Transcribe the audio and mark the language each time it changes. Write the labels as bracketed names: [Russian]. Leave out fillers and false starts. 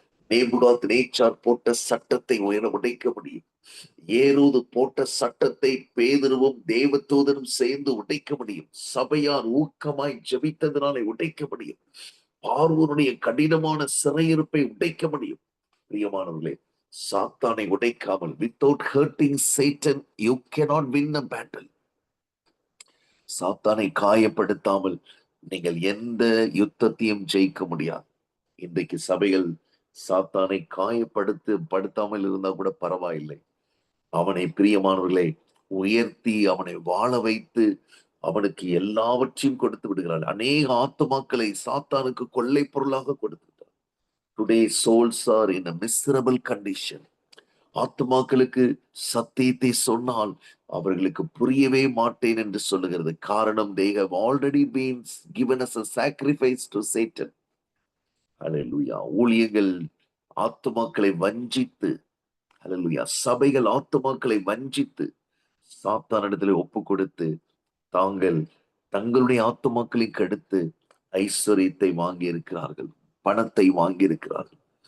[Tamil] Nebuchadnezzar போட்ட சட்டத்தை உடைக்க முடியும். ஏரோது போட்ட சட்டத்தை பேதுருவும் தேவதூதனும் சேர்ந்து உடைக்க முடியும். சபையார் ஊக்கமாய் ஜெபித்ததினாலே உடைக்க முடியும். பார்வோனுடைய கடினமான சிறையிருப்பை உடைக்க முடியும். பிரியமானவர்களே, சாத்தானை உடைக்காமல், [English] without hurting Satan, you cannot win a battle. [Tamil] சாத்தானை காயப்படுத்தாமல் நீங்கள் எந்த யுத்தத்தையும் ஜெயிக்க முடியாது. இன்றைக்கு சபைகள் சாத்தானை படுத்தாமல் இருந்தா கூட பரவாயில்லை. அவனை பிரியமானவர்களை உயர்த்தி அவனை வாழ வைத்து அவனுக்கு எல்லாவற்றையும் கொடுத்து விடுகிறார். அநேக ஆத்துமாக்களை சாத்தானுக்கு கொள்ளை பொருளாக கொடுத்துட்டார். [English] Today souls are in a miserable condition. [Tamil] ஆத்துமாக்களுக்கு சத்தியத்தை சொன்னால் அவர்களுக்கு புரியவே மாட்டேன் என்று சொல்லுகிறது. காரணம், [English] they have already been given as a sacrifice to Satan. [Tamil] ஹalleluya. ஊழியர்கள் ஆத்துமாக்களை வஞ்சித்து, ஹalleluya, சபைகள் ஆத்துமாக்களை வஞ்சித்து சாத்தானிடத்திலே ஒப்பு கொடுத்து தங்களுடைய ஆத்துமாக்களை கெடுத்து ஐஸ்வர்யத்தை வாங்கி இருக்கிறார்கள், பணத்தை வாங்கி இருக்கிறார்கள்.